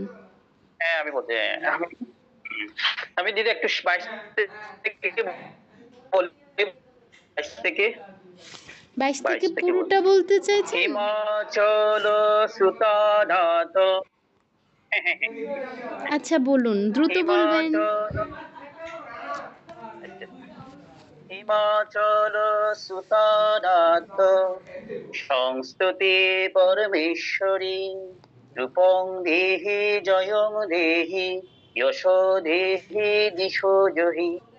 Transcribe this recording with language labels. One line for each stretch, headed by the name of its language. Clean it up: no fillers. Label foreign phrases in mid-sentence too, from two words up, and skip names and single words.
Bangla: হ্যাঁ, আমি বলছি, আমি দিদি একটু 22 থেকে বলি, 22 থেকে 22 থেকে 22 থেকে পুরোটা বলতে চাইছেন?
Sanskrit: হিমাচল সুতানাথ।
Bangla: আচ্ছা বলুন, দ্রুত বলবেন।
Sanskrit: হিমাচল সুতানাথ সংস্তুতি পরমেশ্বরী রূপং দেহি জয়ং দেহি যশো দেহি দিশো জহি